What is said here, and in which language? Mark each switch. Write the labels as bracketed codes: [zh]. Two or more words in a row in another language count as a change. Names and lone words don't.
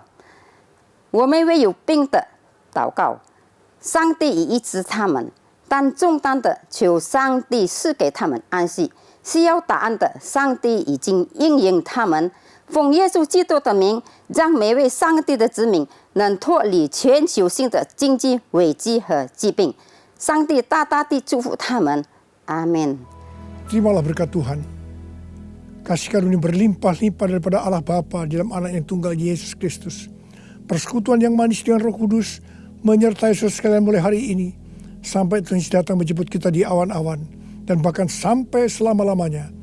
[zh] 我们为有病的祷告，上帝已医治他们，但重担的求上帝赐给他们安息。需要答案的，上帝已经应允他们。奉耶稣基督的名，让每位上帝的子民能脱离全球性的经济危机和疾病。上帝大大地祝福他们，阿们。 [id] Terimalah berkat Tuhan. Kasih karunia berlimpah-limpah daripada Allah Bapa dalam Anak yang tunggal Yesus Kristus. Persekutuan yang manis dengan Roh Kudus menyertai saudara sekalian mulai hari ini sampai Tuhan datang menjemput kita di awan-awan dan bahkan sampai selama-lamanya.